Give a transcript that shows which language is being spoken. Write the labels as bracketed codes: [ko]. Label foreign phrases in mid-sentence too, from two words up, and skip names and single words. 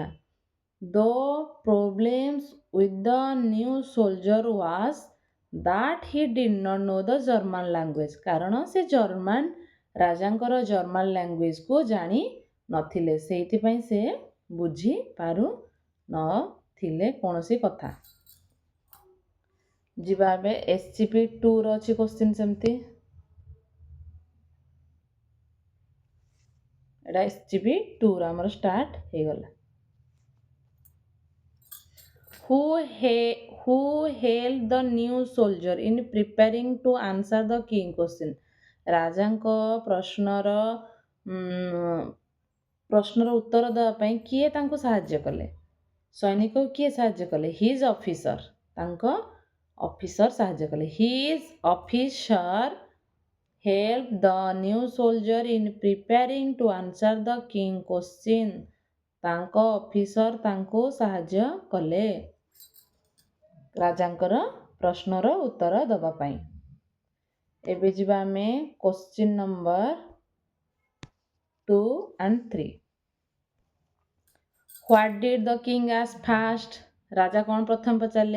[en] the problems with the new soldier was that he did not know the German language, [or] କାରଣ ସେ ରାଜାଙ୍କର ଜର୍ମାନ ଲାଙ୍ଗୁଏଜକୁ ଜାଣି ନଥିଲେ, ସେଇଥିପାଇଁ ସେ ବୁଝିପାରୁ ନଥିଲେ କୌଣସି କଥା। ଯିବା ଏବେ SCP-2ର ଅଛି କ୍ୱେଶ୍ଚିନ୍ ସେମିତି। ଏଇଟା SCP-2ର ଆମର ଷ୍ଟାର୍ଟ ହେଇଗଲା। [en] Who helped the new soldier in preparing to answer the king question, [or] ରାଜାଙ୍କ ପ୍ରଶ୍ନର ଉତ୍ତର ଦେବା ପାଇଁ କିଏ ତାଙ୍କୁ ସାହାଯ୍ୟ କଲେ? ସୈନିକକୁ କିଏ ସାହାଯ୍ୟ କଲେ? [en] his officer, [or] ତାଙ୍କ ଅଫିସର ସାହାଯ୍ୟ କଲେ। [en] his officer helped the new soldier in preparing to answer the king question, [or] ତାଙ୍କ ଅଫିସର ତାଙ୍କୁ ସାହାଯ୍ୟ କଲେ ରାଜାଙ୍କର ପ୍ରଶ୍ନର ଉତ୍ତର ଦେବା ପାଇଁ। ଏବେ ଯିବା ଆମେ [en] question number 2 and 3. what did the king ask first, [or] ରାଜା କ'ଣ ପ୍ରଥମେ ପଚାରିଲେ?